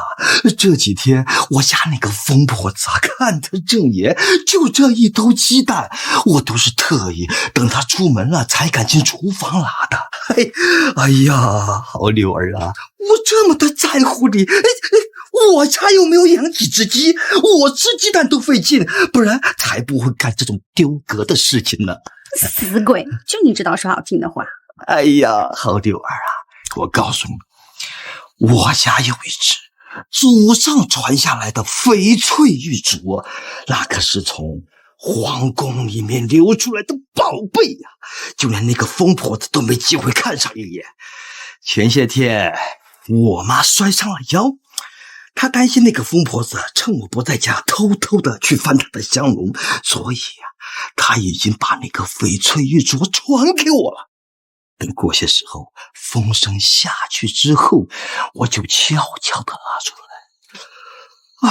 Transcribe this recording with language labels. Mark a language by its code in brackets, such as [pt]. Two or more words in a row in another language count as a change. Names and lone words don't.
[zh] 這幾天我家那個瘋婆子看得正眼，就這一兜雞蛋，我都是特意等她出門了才敢進廚房拿的。哎呀，好柳兒啊，我這麼的在乎你，我家又沒有養幾隻雞，我吃雞蛋都費勁，不然才不會幹這種丟格的事情呢。死鬼，就你知道說好聽的話。哎呀，好柳兒啊，我告訴你，我家有一隻祖上傳下來的翡翠玉鐲，那可是從皇宮裡面流出來的寶貝呀，就連那個瘋婆子都沒機會看上一眼。前些天我媽摔傷了腰，她擔心那個瘋婆子趁我不在家偷偷的去翻她的香爐，所以呀，她已經把那個翡翠玉鐲傳給我了。等過些時候風聲下去之後，我就悄悄地拿出來。